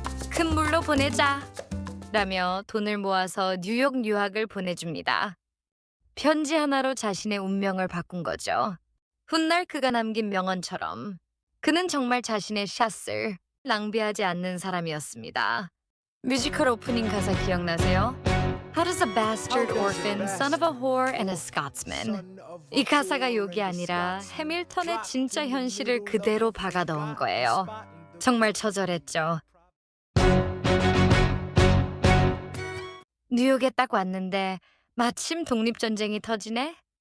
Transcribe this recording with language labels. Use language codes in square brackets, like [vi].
[ko] 큰 물로 보내자. 라며 돈을 모아서 뉴욕 유학을 보내줍니다. 편지 하나로 자신의 운명을 바꾼 거죠. 훗날 그가 남긴 명언처럼 그는 정말 자신의 샷을 낭비하지 않는 사람이었습니다. 뮤지컬 오프닝 가사 기억나세요? [en] How does a bastard orphan, son of a whore and a Scotsman? [ko] 이 가사가 욕이 아니라 해밀턴의 진짜 현실을 그대로 박아 넣은 거예요. 정말 처절했죠. 뉴욕에 딱 왔는데 마침 독립전쟁이 터지네?